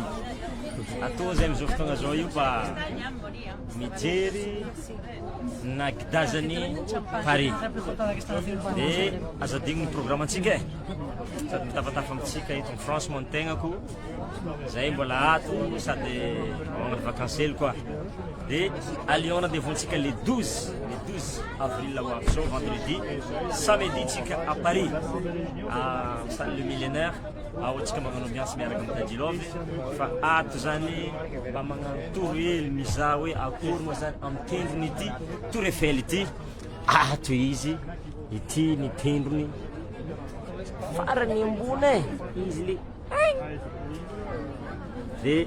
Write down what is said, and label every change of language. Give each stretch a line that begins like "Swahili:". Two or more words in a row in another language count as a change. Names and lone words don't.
Malagasy: Atao zay am'izao fotoagna zao io mba mijery nagidazany Paris. De azadigny ny programmantsika e. Sady mitafatafa amitsika eto
French: en France
Malagasy: moa ny tegnako. Zay mbola ato sady magnano vakansely koa. De
French: à Lyon
Malagasy: na devontsika le 12 avril ho avy zao vendredi. Samedi tsika
French: à Paris à salle le millénaire.
Malagasy: Aotsika magnano ambiance miaraka amin'ny Tadilov fa ato zany mba magnano toro hely mizaha hoe akory moa zany amitendrony ity Tour Eiffel ity. Ato izy ity ny tendrony farany ambony izy le de